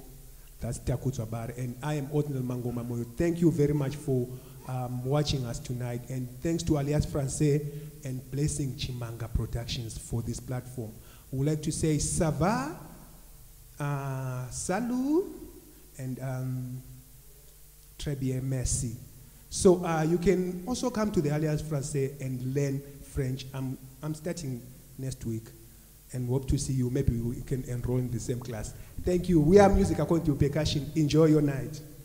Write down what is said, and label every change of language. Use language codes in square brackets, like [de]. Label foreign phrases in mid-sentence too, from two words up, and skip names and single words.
[en] That's Takutwa Bar. And I am Othnell Mangoma Moyo. Thank you very much for watching us tonight. And thanks to Alias Francais and Blessing Chimanga Productions for this platform. We would like to say [fr] Sava, Salut, [en] and [fr] très bien, merci. [en] So you can also come to the Alliance Française and learn French. I'm starting next week and hope to see you. Maybe we can enroll in the same class. Thank you. We are music according to percussion. Enjoy your night.